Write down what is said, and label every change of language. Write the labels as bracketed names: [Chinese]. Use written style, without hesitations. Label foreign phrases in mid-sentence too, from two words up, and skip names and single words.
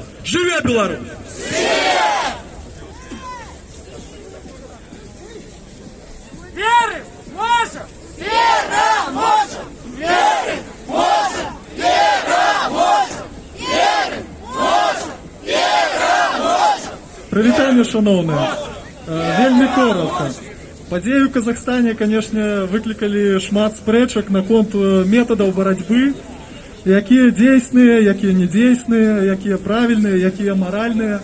[Belarusian] Живе Беларусь! Верим, можем! Переможем! Верим, можем! Переможем! Верим, можем! Переможем! Прывітанне, шановныя. Вельмі коротка. Падзеі ў Казахстане, канешне, выклікалі шмат спрэчак наконт метадаў барацьбы, якія дзейсныя, якія недзейсныя, якія правільныя, якія маральныя.